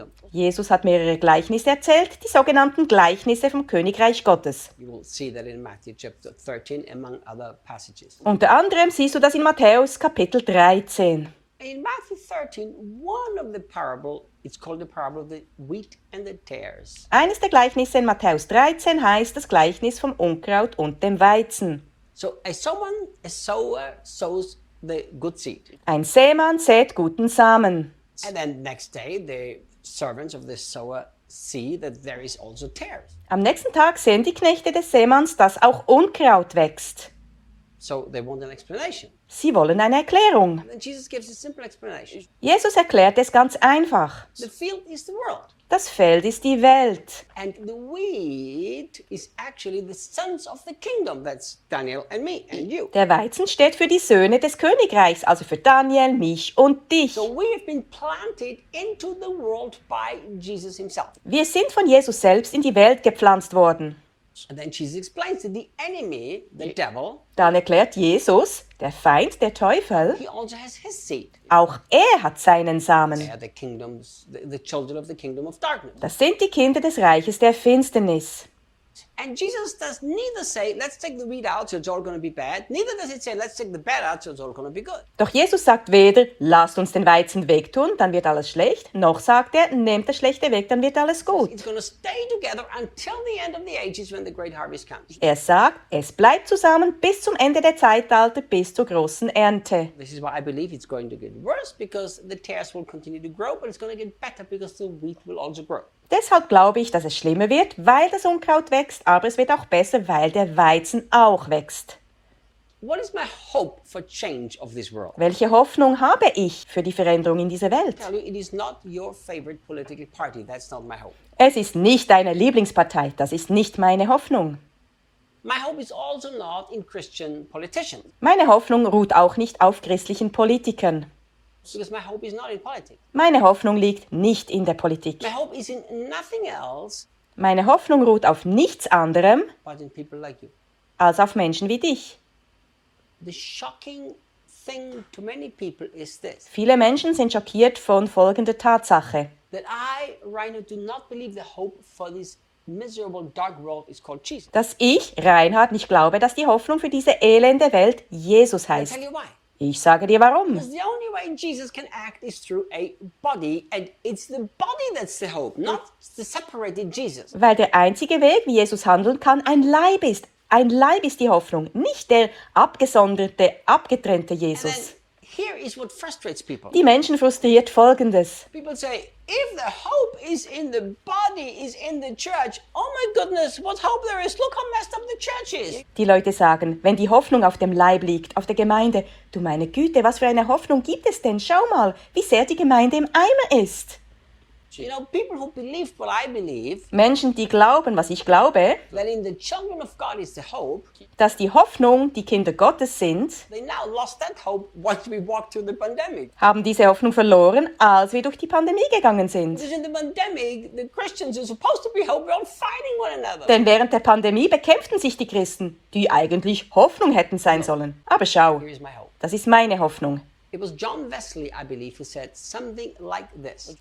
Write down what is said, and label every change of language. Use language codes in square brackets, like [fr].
[de] Jesus hat mehrere Gleichnisse erzählt, die sogenannten Gleichnisse vom Königreich Gottes. Unter anderem siehst du das in Matthäus Kapitel 13. [en] In Matthew 13, one of the parable, it's called the parable of the wheat and the tares. [de] Eines der Gleichnisse in Matthäus 13 heißt das Gleichnis vom Unkraut und dem Weizen. [en] So, a sower sows the good seed. [de] Ein Sämann sät guten Samen. [en] And then next day, the servants of the sower see that there is also tares. [de] Am nächsten Tag sehen die Knechte des Sämanns, dass auch Unkraut wächst. [en] So they want an explanation. [de] Sie wollen eine Erklärung. [en] Jesus gives a simple explanation. [de] Jesus erklärt es ganz einfach. [en] The field is the world. [de] Das Feld ist die Welt. [en] And the wheat is actually the sons of the kingdom. That's Daniel and me and you. [de] Der Weizen steht für die Söhne des Königreichs, also für Daniel, mich und dich. [en] So we have been planted into the world by Jesus himself. [de] Wir sind von Jesus selbst in die Welt gepflanzt worden. [en] And then Jesus explains that the enemy, the devil, [de] dann erklärt Jesus, der Feind, der Teufel, [en] he also has his seed. [de] Auch er hat seinen Samen. [en] They are the kingdoms, the children of the kingdom of darkness. [de] Das sind die Kinder des Reiches der Finsternis. [en] And Jesus does neither say, let's take the wheat out, so it's all going to be bad. Neither does it say, let's take the bad out, so it's all going to be good. [de] Doch Jesus sagt weder, lasst uns den Weizen wegtun, dann wird alles schlecht. Noch sagt er, nehmt das Schlechte weg, dann wird alles gut. [en] It's going to stay together until the end of the ages when the great harvest comes. [de] Er sagt, es bleibt zusammen bis zum Ende der Zeitalter, bis zur großen Ernte. [en] This is why I believe it's going to get worse, because the tares will continue to grow, but it's going to get better, because the wheat will also grow. [de] Deshalb glaube ich, dass es schlimmer wird, weil das Unkraut wächst, aber es wird auch besser, weil der Weizen auch wächst. [en] What is my hope for change of this world? [de] Welche Hoffnung habe ich für die Veränderung in dieser Welt? [en] It is not your favorite political party. That's not my hope. [de] Es ist nicht deine Lieblingspartei, das ist nicht meine Hoffnung. [en] My hope is also not in Christian politicians. [de] Meine Hoffnung ruht auch nicht auf christlichen Politikern. [en] Because my hope is not in politics. [de] Meine Hoffnung liegt nicht in der Politik. [en] My hope is in nothing else. [de] Meine Hoffnung ruht auf nichts anderem [en] but in people like you. [de] Als auf Menschen wie dich. [en] The shocking thing to many people is this. [de] Viele Menschen sind schockiert von folgender Tatsache. [en] That I, Reinhard, do not believe the hope for this miserable dark world is called Jesus. [de] Dass ich, Reinhard, nicht glaube, dass die Hoffnung für diese elende Welt Jesus heißt. [en] I'll tell you why. [de] Ich sage dir warum. [en] Because the only way Jesus can act is through a body, and it's the body that's the hope, not the separated Jesus. [de] Weil der einzige Weg, wie Jesus handeln kann, ein Leib ist. Ein Leib ist die Hoffnung, nicht der abgesonderte, abgetrennte Jesus. [en] Here is what frustrates people. [de] Die Menschen frustriert Folgendes. [en] People say, if the hope is in the body, is in the church, oh my goodness, what hope there is, look how messed up the church is. [de] Die Leute sagen, wenn die Hoffnung auf dem Leib liegt, auf der Gemeinde, du meine Güte, was für eine Hoffnung gibt es denn? Schau mal, wie sehr die Gemeinde im Eimer ist. [en] You know, people who believe what I believe, [de] Menschen, die glauben, was ich glaube, [en] that in the children of God is the hope, [de] dass die Hoffnung die Kinder Gottes sind, [en] they now lost that hope once we walked through the pandemic. [de] Haben diese Hoffnung verloren, als wir durch die Pandemie gegangen sind. [en] Because in the pandemic, the Christians are supposed to be hope, we're all fighting one another. [de] Denn während der Pandemie bekämpften sich die Christen, die eigentlich Hoffnung hätten sein sollen. Aber schau, [en] here is my hope. [de] Das ist meine Hoffnung. [en] It was John Wesley, I believe, who said something like this.